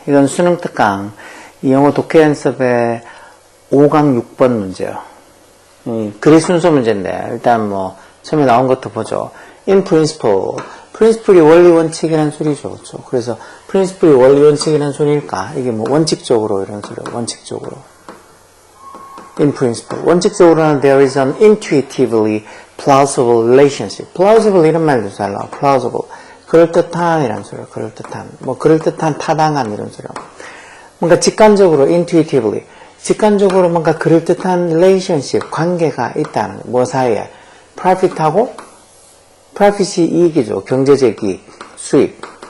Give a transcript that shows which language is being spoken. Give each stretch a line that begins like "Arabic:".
Korean: 이건 수능 특강 영어 독해 연습의 5강 6번 문제요. 글의 순서 문제인데 일단 뭐 처음에 나온 것도 보죠.
English: In principle.
Korean: principle이 원리 원칙이라는 소리죠. 그렇죠? 그래서 principle이 원리 원칙이라는 소리니까 이게 뭐 원칙적으로 이런 소리예요. 원칙적으로.
English: In principle.
Korean: 원칙적으로는
English: there is an intuitively plausible relationship.
Korean: plausible 이런 말도 잘 나와.
English: plausible.
Korean: 그럴듯한 이란 소리예요. 그럴듯한. 뭐 그럴듯한 타당한 이런 소리예요. 뭔가 직관적으로 intuitively. 직관적으로 뭔가 그럴듯한 relationship, 관계가 있다는 거예요. 뭐 사이에? profit하고 profit이 이익이죠. 경제적 이익, 수익.